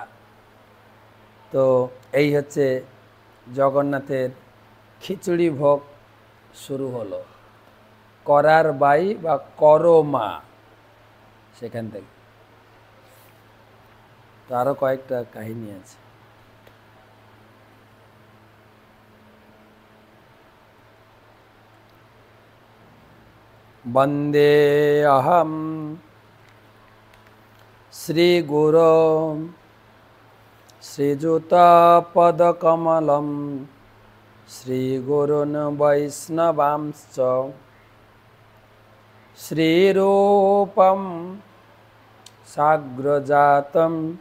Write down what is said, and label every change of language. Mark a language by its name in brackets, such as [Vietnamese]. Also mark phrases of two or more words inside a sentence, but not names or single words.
[Bangla] তো এই হচ্ছে জগন্নাথের খিচুড়ি ভোগ শুরু হলো, করার বাই বা করমা, সেখান থেকে। তো আরো কয়েকটা কাহিনী আছে। [Sanskrit] বন্দে অহম শ্রীগুরো শ্রীযুতপদকমলম শ্রীগুরুন বৈষ্ণবাংশ্চ শ্রীরূপম সাগ্রজাতম